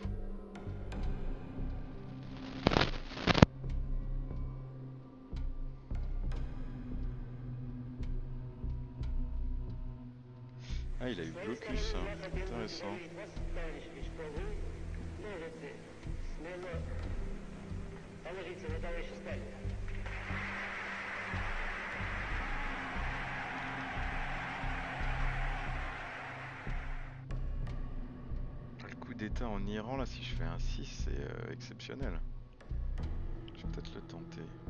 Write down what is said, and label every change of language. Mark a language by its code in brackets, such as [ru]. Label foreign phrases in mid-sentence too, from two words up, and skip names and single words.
[fr] Ah, il a eu blocus, hein. Intéressant. [ru] Положиться на товарища Сталина. [fr] Le coup d'état en Iran, là, si je fais un 6, c'est exceptionnel. Je vais peut-être le tenter.